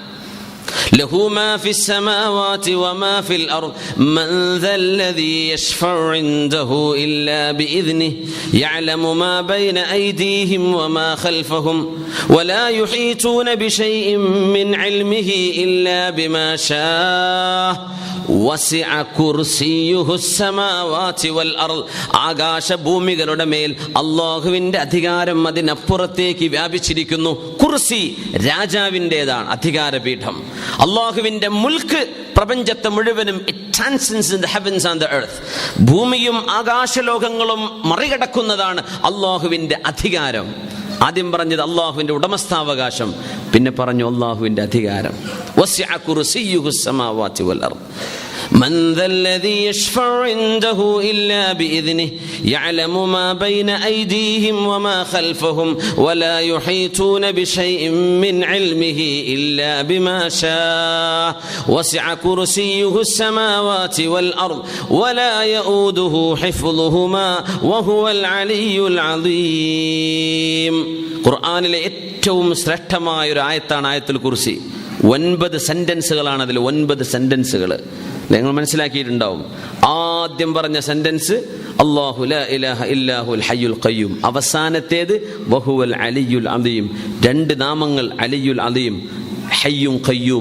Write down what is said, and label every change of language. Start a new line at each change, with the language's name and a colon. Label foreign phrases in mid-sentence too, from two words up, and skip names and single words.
Arabic: له ما في السماوات وما في الأرض من ذا الذي يشفع عنده إلا بإذنه يعلم ما بين أيديهم وما خلفهم ولا يحيطون بشيء من علمه إلا بما شاء وسع كرسيه السماوات والأرض.
Malayalam: ആകാശഭൂമികളുടെ മേൽ അല്ലാഹുവിന്റെ അധികാരം അതിനപ്പുറത്തേക്ക് വ്യാപിച്ചിരിക്കുന്നു. കുർസി രാജാവിൻ്റെതാണ്, അധികാരപീഠം. അല്ലാഹുവിന്റെ മുൽക്ക് പ്രപഞ്ചത്തെ മുഴുവനും
English: it transcends in the heavens and the earth.
Malayalam: ഭൂമിയും ആകാശലോകങ്ങളും മറികടക്കുന്നതാണ് അല്ലാഹുവിന്റെ അധികാരം. ആദ്യം പറഞ്ഞത് അല്ലാഹുവിന്റെ ഉടമസ്ഥാവകാശം, പിന്നെ പറഞ്ഞു അല്ലാഹുവിന്റെ അധികാരം.
Arabic: وسع كرسيه السماوات والأرض من ذا الذي يشفع عنده إلا بإذنه يعلم ما بين أيديهم وما خلفهم ولا يحيطون بشيء من علمه إلا بما شاء وسع كرسيه السماوات والأرض ولا يؤوده حفظهما وهو العلي العظيم.
Malayalam: ഖുർആനിലെ ഏറ്റവും ശ്രേഷ്ഠമായ ഒരു ആയത്താണ് ആയത്തുൽ കുർസി. 9 സെന്റൻസുകളാണ് അതിൽ. 9 സെന്റൻസുകൾ നിങ്ങൾ മനസ്സിലാക്കിയിട്ടുണ്ടാവും. ആദ്യം പറഞ്ഞ സെന്റൻസ്
Arabic: الله لا إله إلا هو الحي القيوم.
Malayalam: അവസാനത്തേത്
Arabic: وهو العلي العظيم.
Malayalam: 2 നാമങ്ങൾ,
Arabic: العلي العظيم, حي قيوم.